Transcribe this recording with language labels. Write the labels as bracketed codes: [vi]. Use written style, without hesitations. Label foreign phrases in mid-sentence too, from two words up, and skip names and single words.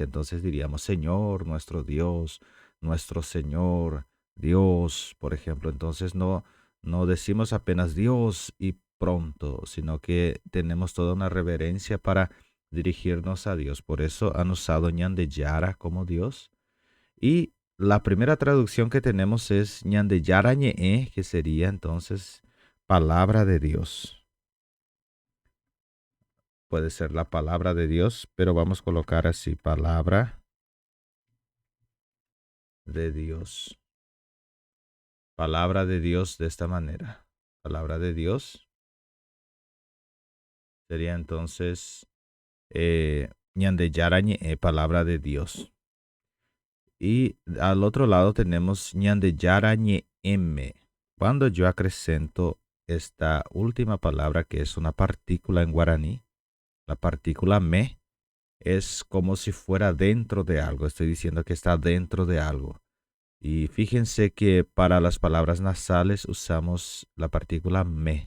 [es] Entonces diríamos Señor, nuestro Dios, nuestro Señor, Dios, por ejemplo. Entonces no decimos apenas Dios y pronto, sino que tenemos toda una reverencia para dirigirnos a Dios. Por eso han usado [gn] ñande yara [es] como Dios. Y la primera traducción que tenemos es [gn] ñande yara ñe'e, [es] que sería entonces palabra de Dios. Puede ser la palabra de Dios, pero vamos a colocar así, palabra de Dios. Palabra de Dios de esta manera. Palabra de Dios sería entonces [gn] ñande yara ñe'e, [es] palabra de Dios. Y al otro lado tenemos [gn] ñande yara ñe'eme. [es] Cuando yo acrecento esta última palabra, que es una partícula en guaraní, la partícula me, es como si fuera dentro de algo. Estoy diciendo que está dentro de algo. Y fíjense que para las palabras nasales usamos la partícula me.